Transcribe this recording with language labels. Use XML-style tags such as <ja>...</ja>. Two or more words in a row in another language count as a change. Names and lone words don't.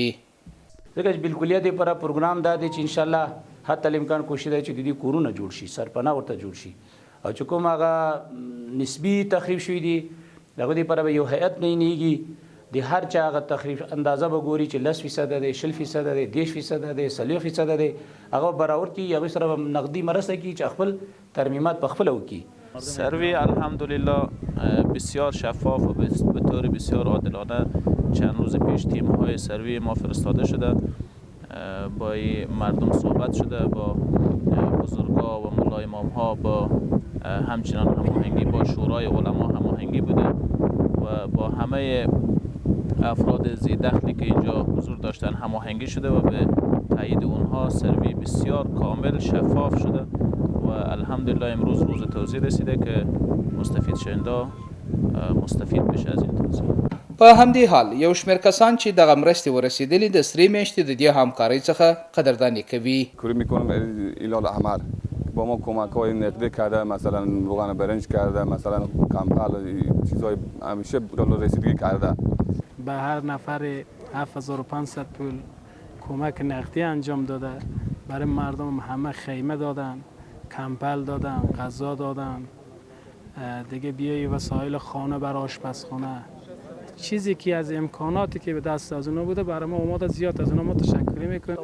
<ps>ځکه چې بالکلیت لپاره پروګرام دا دی چې انشاءالله حتی الامکان کوشش دی چې د دې کورونه جوړ شي، سرپناه ورته جوړ شي او چې کوم هغه نسبي تخریب شوي دي د هغو دپاره به یو هیئت نیږي د هر چا هغه تخریب اندازه به ګوري چې 10% دی، 60% دی، 10% دی، 40% دی، هغه برابر کړي، هغوی سره به نقدي مرسته کړي چې خپل ترمیمات په خپله وکړي.</ps> <fa>سروی الحمدلله بسیار شفاف و به طور بسیار عادلانه چند روز پیش تیم‌های سروی ما فرستاده شده، با مردم صحبت شده، با بزرگا و ملا امام‌ها، با همچنان هماهنگی با شورای علما هماهنگی بوده و با همه افراد ذی دخلی که اینجا حضور داشتن هماهنگی شده و به تایید اونها سروی بسیار کامل شفاف شده و الحمدلله امروز روز توزیع رسیده که مستفید شونده مستفید بشه از این توزیع.</fa> <ps>په همدې حال یو شمېر کسان چې دغه مرستې ورسېدلې د سرې میاشتې د دې همکارۍ څخه قدرداني کوي.</ps> <fa>کوری میکنم هلال احمر با ما کمک های نقدی کرده، مثلا روغن برنج کرده، مثلا کمپل چیزای همیشه رسیدگی کرده. به هر نفر 7500 پول کمک نقدی انجام داده، برای مردم همه خیمه دادن، کمپل دادن، غذا دادن، دیگه بیای وسایل خانه برای آشپزخانه، چیزی که از امکاناتی که به دست از اونا بوده برای ما اومد زیاد از اونا ما تشکر میکنیم.</fa>